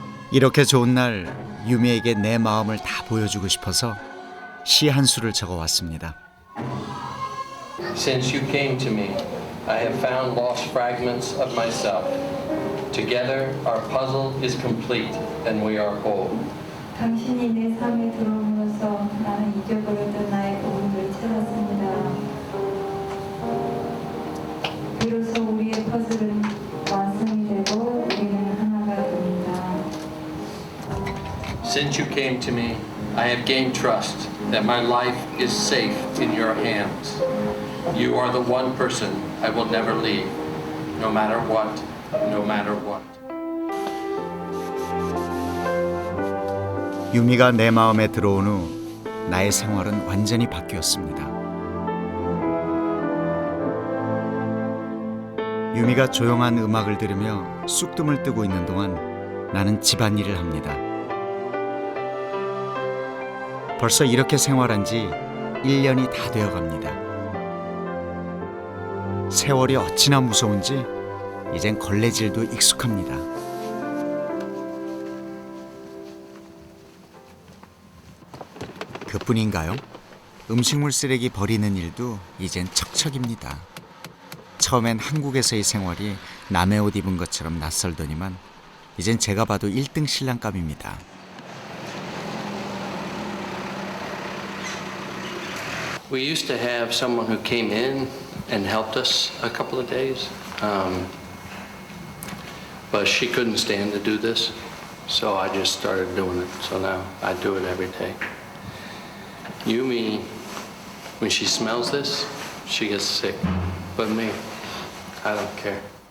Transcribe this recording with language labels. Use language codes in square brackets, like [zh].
[ko] 이렇게 좋은 날 유미에게 내 마음을 다 보여주고 싶어서 시 한 수를 적어왔습니다. [en] Since you came to me, I have found lost fragments of myself. Together, our puzzle is complete and we are whole. [ko] 당신이 내 삶에 들어옴으로써 나는 잊어버렸던 나의 부분을 찾았습니다. 비로소 우리의 퍼즐은 완성이 되고 우리는 하나가 됩니다. Since you came to me, I have gained trust that my life is safe in your hands. You are the one person I will never leave, no matter what, no matter what. 유미가 내 마음에 들어온 후 나의 생활은 완전히 바뀌었습니다. 유미가 조용한 음악을 들으며 쑥뜸을 뜨고 있는 동안 나는 집안일을 합니다. 벌써 이렇게 생활한 지 1년이 다 되어 갑니다. 세월이 어찌나 무서운지 이젠 걸레질도 익숙합니다. 그뿐인가요? 음식물 쓰레기 버리는 일도 이젠 척척입니다. 처음엔 한국에서의 생활이 남의 옷 입은 것처럼 낯설더니만 이젠 제가 봐도 1등 신랑감입니다. [en] We used to have someone who came in and helped us a couple of days, but she couldn't stand to do this, so I just started doing it. So now I do it every day. Yumi, when she smells this, she gets sick, but me, I don't care.